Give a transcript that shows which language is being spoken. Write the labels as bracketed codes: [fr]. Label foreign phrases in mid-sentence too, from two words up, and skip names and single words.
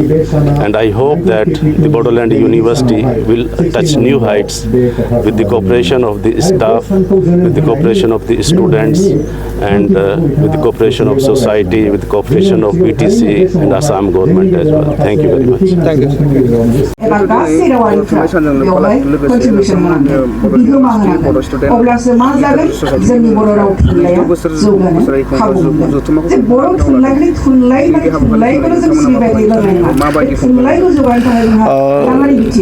[en] And I hope that the Bodoland University will touch new heights with the cooperation of the staff, with the cooperation of the students, and with the cooperation of society, with the cooperation of BTC and Assam government as well. Thank you very much. Thank you. [brx] एबा गासै रावारिफ्रा बेवहाय कन्ट्रिबिउसन होनांगोन बिहोमा होनांगोन अब्लासो मा जागोन जोंनि बर' राव थुनलाइया जौगानो खाबु मोनगोन जे बर' थुनलाइनि थुनलाइखौनो जों सिबिबाय थायोब्ला थुनलाइखौ जौगानो थाखाय जोंहा राङारि बिथिं